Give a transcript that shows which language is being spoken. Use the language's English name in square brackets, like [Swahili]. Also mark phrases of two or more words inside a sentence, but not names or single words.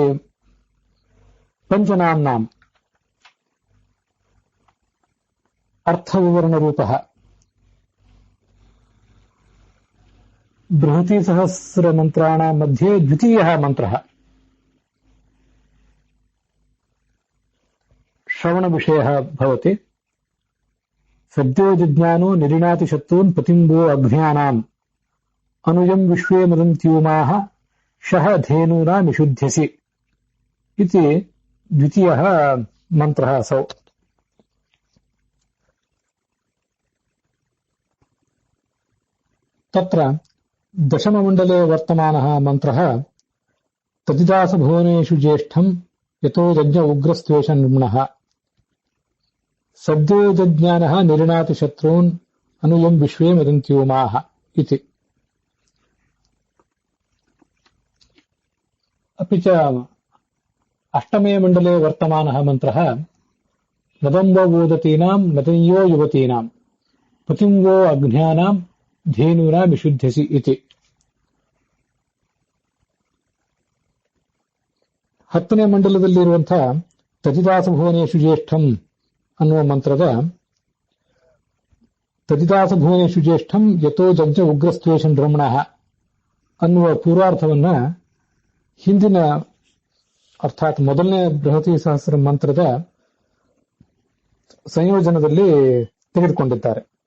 [Sanskrit] ಪಂಚನಾಮ್ನಾಂ ಅರ್ಥವಿವರಣರೂಪಃ ಬೃಹತಿ ಸಹಸ್ರ ಮಂತ್ರಾಣಾಂ ಮಧ್ಯೆ ದ್ವಿತೀಯಃ ಮಂತ್ರಃ ಶ್ರವಣ ವಿಷಯಃ ಭವತಿ. ಸದ್ಯೋ ಜಿಜ್ಞಾನೋ ನಿರಿಣಾತಿ ಶತ್ರೂನ್ ಪತಿಂಬೋ ಅಘ್ನ್ಯಾನಾಂ ಅನುಯಂ ವಿಶ್ವೇ ಮದಂತ್ಯೂಮಾಃ ಶಹ ಧೇನೂನಾ ನಿಷುಧ್ಯಸಿ ಇತಿ ದ್ವಿತೀಯಃ ಮಂತ್ರಃ ಅಸೌ. ತತ್ರ ದಶಮಮಂಡಲೆ ವರ್ತಮಾನಃ ಮಂತ್ರಃ ತದಿದಾಸಭುವನೇಷು ಜ್ಯೇಷ್ಠಂ ಯತೋ ಯಜ್ಞ ಉಗ್ರಸ್ತ್ವೇಷ ನಿರ್ಮಣಃ ಸದ್ಯೋ ಜಜ್ಞಾನಃ ನಿರಿಣಾತಿ ಶತ್ರೂನ್ ಅನುಯಂ ವಿಶ್ವೇ ಮದಂತ್ಯೂಮಾಃ ಇತಿ. अपि च अष्टमे मंडले वर्तमानः मंत्रः नदं वो वोदतीनां नदयो युवतीनां पतिं वो अग्न्यानां धेनूनां विशुध्यसि इति. [Kannada] 10ನೇ ಮಂಡಲದಲ್ಲಿರುವಂತಹ [Sanskrit] ತದಿದಾಸ ಭುವನೇಶು ಜ್ಯೇಷ್ಠಂ [Kannada] ಅನ್ನುವ ಮಂತ್ರದ [Sanskrit] ತದಿದಾಸ ಭುವನೇಶು ಜ್ಯೇಷ್ಠಂ ಯತೋ ಜಜ್ಞ ಉಗ್ರಸ್ತ್ವೇಷನ್ ಬ್ರಹ್ಮಣಃ [Kannada] ಅನ್ನುವ ಪೂರ್ವಾರ್ಥವನ್ನ ಹಿಂದಿನ ಅರ್ಥಾತ್ ಮೊದಲನೇ ಬೃಹತಿ ಸಹಸ್ರ ಮಂತ್ರದ ಸಂಯೋಜನದಲ್ಲಿ ತೆಗೆದುಕೊಂಡಿದ್ದಾರೆ.